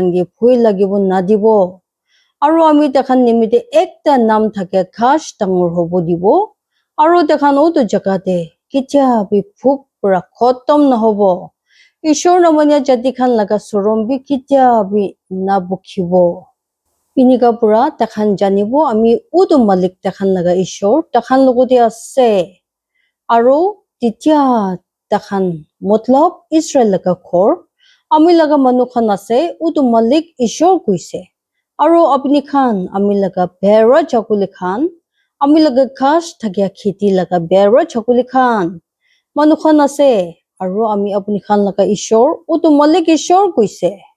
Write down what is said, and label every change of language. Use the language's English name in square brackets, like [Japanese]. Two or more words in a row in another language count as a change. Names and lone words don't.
[Naga Pidgin] ge bhoi lagibo nadibo aru ami takhan nimite ekta nam thake ghas dangor hobo dibo aru takhan utu jaga te kitya bi phuk pura khotom nahobo ishor namanya jati khan laga sorom bi kitya bi nabukhibo inika pura takhan janibo ami utu malik takhan laga ishor takhan logote ase aru titya takhan matlab Israel laga khor ami laga manu khan ase utu malik ishor kuise aru apni khan ami laga bera chakuli khan ami laga ghas thakya kheti laga bera chakuli khan manu khan ase aru ami apni khan laga ishor utu malik ishor kuise